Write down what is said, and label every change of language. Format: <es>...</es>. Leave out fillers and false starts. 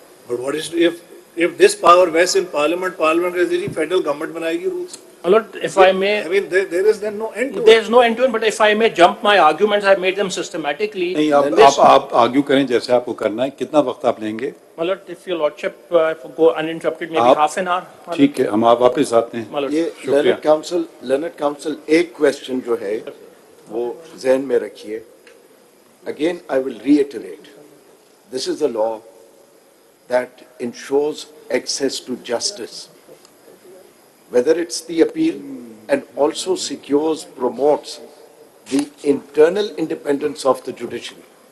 <en>But what is, if this power vests in Parliament, Parliament is the federal government</en> <hi>banayegi</hi> <en>rules. my lord, if I may, I mean, there is then no end to it. there is no end to it, but if I may jump my arguments, I made them systematically.</en> <hi>नहीं, आप argue करें जैसे आपको करना है. कितना वक्त आप लेंगे?</hi> <en>My lord, if your lordship go uninterrupted, maybe</en> <hi>आप-</hi> <en>half an hour. my lord.</en> <hi>ठीक है, हम आप वापस आते हैं.</hi> <en>My lord.</en> <hi>ये learned council एक क्वेश्चन जो है वो जहन में रखिए.</hi> <en>Again, I will reiterate, this is a law that ensures access to justice, whether it's the appeal, and also secures, promotes the internal independence of the judiciary.</en>